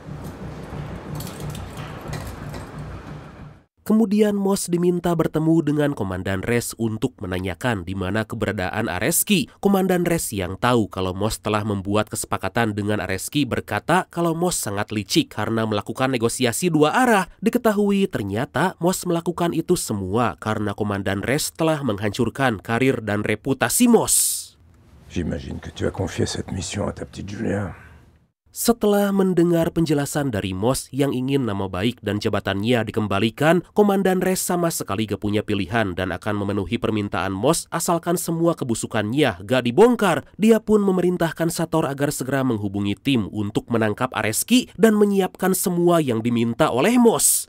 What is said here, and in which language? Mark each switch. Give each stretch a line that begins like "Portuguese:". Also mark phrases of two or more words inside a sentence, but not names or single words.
Indonesian: Kemudian Moss diminta bertemu dengan Komandan Res untuk menanyakan di mana keberadaan Areski. Komandan Res yang tahu kalau Moss telah membuat kesepakatan dengan Areski berkata kalau Moss sangat licik karena melakukan negosiasi dua arah. Diketahui ternyata Moss melakukan itu semua karena Komandan Res telah menghancurkan karir dan reputasi Moss.
French: J'imagine que tu as confié cette mission à ta petite Julia.
Indonesian: Setelah mendengar penjelasan dari Moss yang ingin nama baik dan jabatannya dikembalikan, Komandan Res sama sekali gak punya pilihan dan akan memenuhi permintaan Moss asalkan semua kebusukannya gak dibongkar. Dia pun memerintahkan Sator agar segera menghubungi tim untuk menangkap Areski dan menyiapkan semua yang diminta oleh Moss.